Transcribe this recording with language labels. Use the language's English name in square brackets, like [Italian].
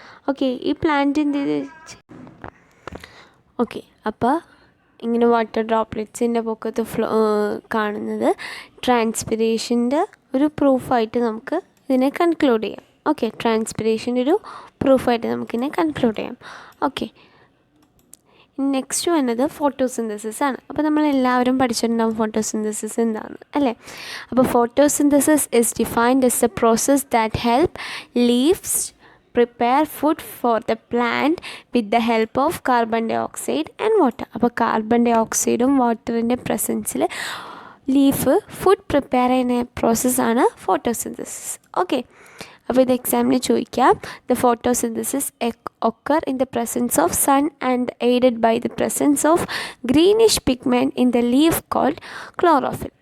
[Malayalam] Okay, ഈ plant എന്ത് ചെയ്ത്? ഓക്കെ, അപ്പോൾ ഇങ്ങനെ വാട്ടർ ഡ്രോപ്ലെറ്റ്സിൻ്റെ പൊക്കത്ത് കാണുന്നത് ട്രാൻസ്പിരേഷൻ്റെ ഒരു പ്രൂഫായിട്ട് നമുക്ക് ഇതിനെ കൺക്ലൂഡ് ചെയ്യാം. ഓക്കെ, ട്രാൻസ്പിരേഷൻ്റെ ഒരു പ്രൂഫായിട്ട് നമുക്കിതിനെ കൺക്ലൂഡ് ചെയ്യാം. ഓക്കെ, നെക്സ്റ്റ് വന്നത് ഫോട്ടോസിന്തസിസ് ആണ്. അപ്പോൾ നമ്മളെല്ലാവരും പഠിച്ചിട്ടുണ്ടാകും ഫോട്ടോസിന്തസിസ് എന്താണെന്ന് അല്ലേ? [English] അപ്പോൾ photosynthesis is defined as a process that help leaves prepare food for the plant with the help of carbon dioxide and water. [Malayalam] അപ്പോൾ കാർബൺ ഡയോക്സൈഡും വാട്ടറിൻ്റെ പ്രസൻസിൽ ലീഫ് ഫുഡ് പ്രിപ്പയർ ചെയ്യുന്ന പ്രോസസ്സാണ് ഫോട്ടോസിന്തസിസ്. [English] okay, [Malayalam] അപ്പോൾ ഇത് എക്സാമിന് ചോദിക്കാം. [English] The photosynthesis occur in the presence of sun and aided by the presence of greenish pigment in the leaf called chlorophyll.